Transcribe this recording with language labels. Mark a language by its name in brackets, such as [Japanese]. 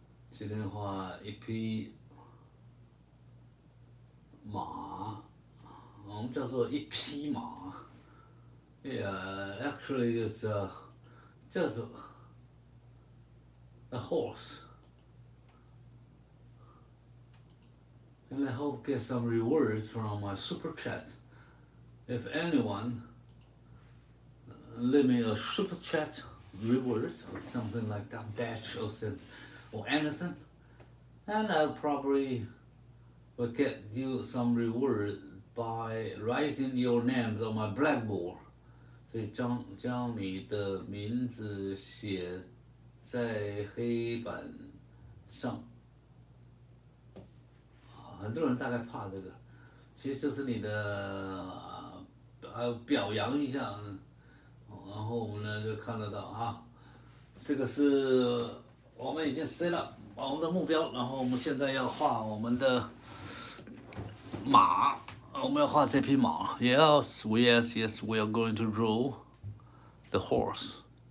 [Chinese] 今天画一匹马，我们叫做一匹马。 [English] Yeah, actually it's just a horse. And I hope get some rewards from my super chat. If anyone leave me a super chat reward or something like that, badge or anything, and I probably will get you some reward by writing your names on my blackboard. [Chinese] 所以将你的名字写在黑板上。很多人大概怕这个，其实就是你的表扬一下，然后我们呢就看得到啊，这个是我们已经set了我们的目标，然后我们现在要画我们的马，我们要画这匹马。 [English] Yes, we are going to draw the horse.